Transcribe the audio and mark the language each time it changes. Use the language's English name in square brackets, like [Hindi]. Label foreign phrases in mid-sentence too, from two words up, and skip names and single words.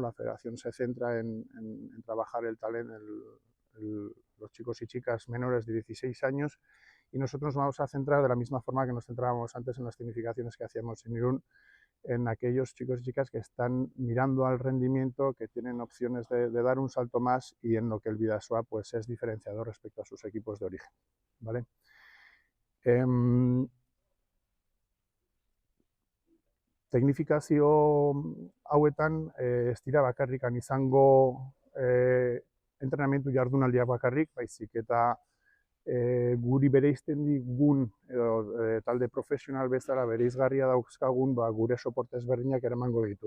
[Spanish] La Federación se centra en trabajar el talento, los chicos y chicas menores de 16 años, y nosotros nos vamos a centrar de la misma forma que nos centrábamos antes en las tecnificaciones que hacíamos en Irún, en aquellos chicos y chicas que están mirando al rendimiento, que tienen opciones de dar un salto más, y en lo que el Bidasoa pues es diferenciador respecto a sus equipos de origen, ¿vale? [Basque] Teknifikazio hauetan ez dira bakarrikan izango entrenamendu jardunaldiak bakarrik, baizik eta guri bereizten digun edo talde profesional bezala bereizgarria dauzkagun gure soporte ezberdinak eramango ditugu.